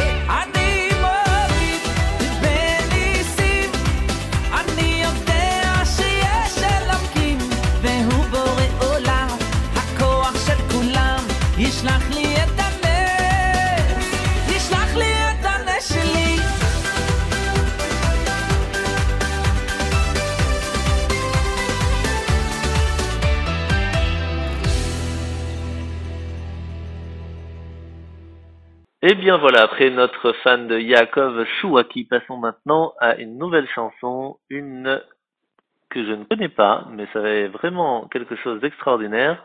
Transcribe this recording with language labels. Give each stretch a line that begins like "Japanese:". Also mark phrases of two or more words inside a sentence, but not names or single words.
Hebrew: אני מוריד בניסים, אני יודע שיש אלוקים והוא בורא עולם, הכוח של כולם ישלח לי את הנס, ישלח לי את הנס שלי.
French: Et bien voilà, après notre fan de Yaakov Chouaki, passons maintenant à une nouvelle chanson, une que je ne connais pas, mais ça va être vraiment quelque chose d'extraordinaire.